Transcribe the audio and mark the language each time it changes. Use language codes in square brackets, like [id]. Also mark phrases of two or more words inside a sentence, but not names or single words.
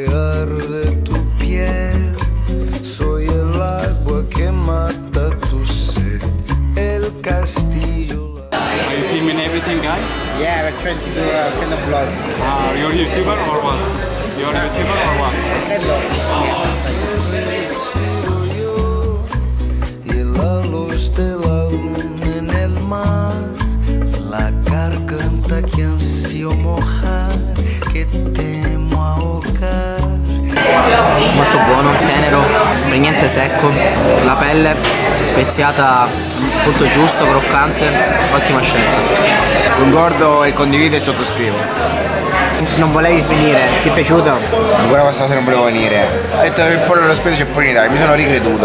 [es] arde tu piel, soy el agua que mata tu sed, el castillo. [en] Are you filming everything, guys? Yeah, we're trying to do a kind of vlog. You're a YouTuber or what? You're a YouTuber or what? [es] Respiro yo y la luz de la luna en el mar, la garganta que ansio mojar, que temo ahogar. [it] Molto buono, tenero, per niente secco, la pelle speziata punto giusto, croccante, ottima scelta. Concordo e condivido e sottoscrivo. Non volevi svenire, ti è piaciuto? Ancora questa sera non volevo venire. Ho detto che il pollo allo spiedo c'è pure in Italia, mi sono ricreduto.